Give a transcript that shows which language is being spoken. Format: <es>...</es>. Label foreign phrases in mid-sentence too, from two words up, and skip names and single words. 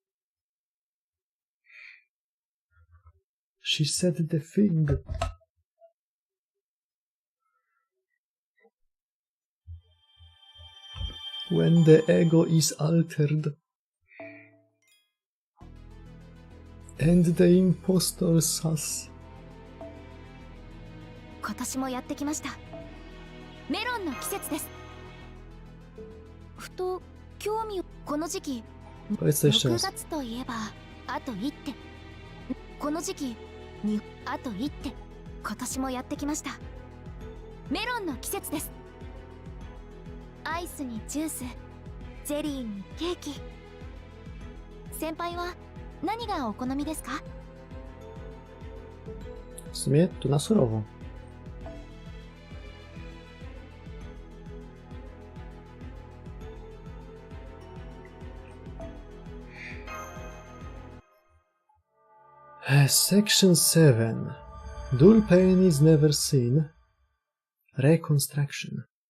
<en>She said the thing. When the ego is altered and the impostor sus.</en> <ja>今年もやってきました。メロンの季節です。ふと興味をこの時期6月といえばあと1手この時期にあと1手今年もやってきました。メロンの季節です。アイスにジュース、ゼリーにケーキ。先輩は何がお好みですか？</ja> <pl>W sumie to na surowo.</pl> <en>Section 7. Dull pain is never seen. Reconstruction.</en>